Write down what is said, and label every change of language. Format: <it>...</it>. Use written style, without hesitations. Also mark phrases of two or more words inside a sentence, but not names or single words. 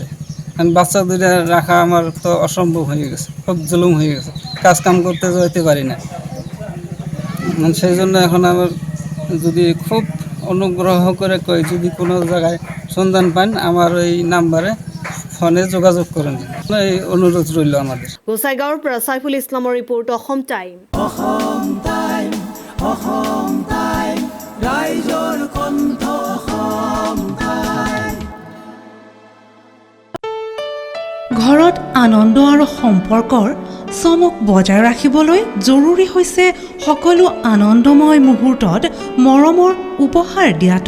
<bn>কারণ বাচ্চা 2টা রাখা আমার তো অসম্ভব হয়ে গেছে, খুব জুলুম হয়ে গেছে, কাজ কাম করতে যেতে পারি না। সেই জন্য এখন আমার যদি খুব অনুগ্রহ করে কই যদি কোনো জায়গায় সন্ধান পান আমার এই নাম্বারে ফোনে যোগাযোগ করেন, এই অনুরোধ রইল আমাদের।</bn> <as>গোসাইগাঁৱৰ পৰা সাইফুল ইছলামৰ ৰিপৰ্ট, অসম টাইম। ঘৰত আনন্দ আৰু সম্পৰ্কৰ চমক বজাই ৰাখিবলৈ জৰুৰী হৈছে সকলো আনন্দময় মুহূৰ্তত মৰমৰ উপহাৰ দিয়াটো।</as>